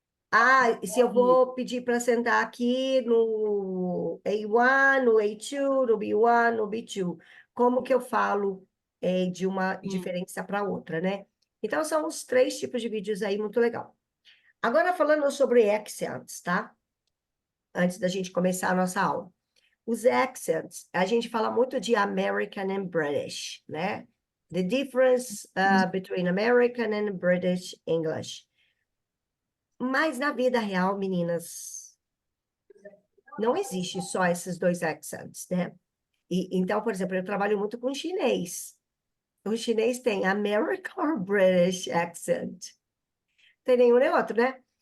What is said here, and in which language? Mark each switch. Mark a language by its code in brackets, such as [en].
[pt] Ah, e se eu vou pedir para sentar aqui no A1, no A2, no B1, no B2, como que eu falo de uma Sim. diferença para outra, né? Então, são os três tipos de vídeos aí, muito legal. Agora, falando sobre accents, tá? Antes da gente começar a nossa aula. Os accents, a gente fala muito de [en] American and British, [pt] né? [en] The difference between American and British English. [pt] Mas na vida real, meninas, não existe só esses dois accents, né? Então, por exemplo, eu trabalho muito com chinês. O chinês tem [en] American or British accent. [pt] Tem nenhum nem outro, né?